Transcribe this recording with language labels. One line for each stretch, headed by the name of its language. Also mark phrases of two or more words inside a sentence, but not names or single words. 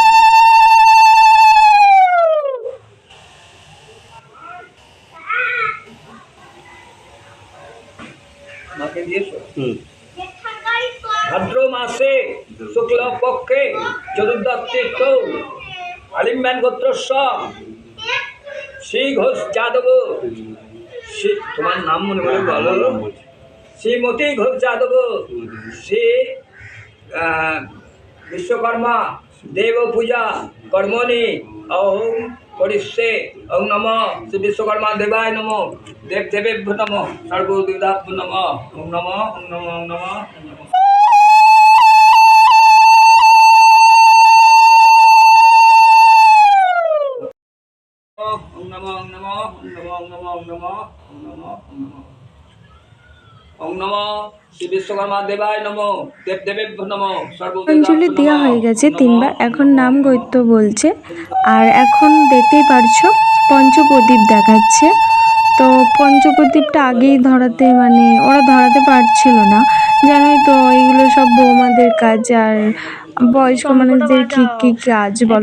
Sanskrit: ভাদ্র মাসে শুক্ল পক্ষে চতুর্দশ আলিম্যান গোত্রস্ব শ্রী ঘোষ যাদব,
Bangla: তোমার নাম মনে করে বলো,
Sanskrit: শ্রীমতী ঘোষ যাদব শ্রী विश्वकर्मा देव पूजा कर्मणि ओम करिष्ये ओम नमः श्री विश्वकर्मा देवाय नमो देव देवेभ्यो नमः सर्वदेवताभ्यो नमः ओम नमः ओम नमः ओम नमः ओम नमः। ओम नमः ओम नमः ओम नमः ओम नमः ओम नमः ओम नमः ओम नमः ओम नमः श्री विश्वकर्मा देवाय नमो देव देवेभ्यो नमो
Bangla: অঞ্জলি দেওয়া হয়ে গেছে তিনবার, এখন নাম গৈত্য বলছে। আর এখন দেখতেই পারছো পঞ্চপ্রদীপ দেখাচ্ছে। তো পঞ্চপ্রদীপটা আগেই ধরাতে মানে ওরা ধরাতে পারছিল না, জানোই তো এইগুলো সব বৌমাদের কাজ আর বয়স্ক মানুষদের কি কাজ বলো।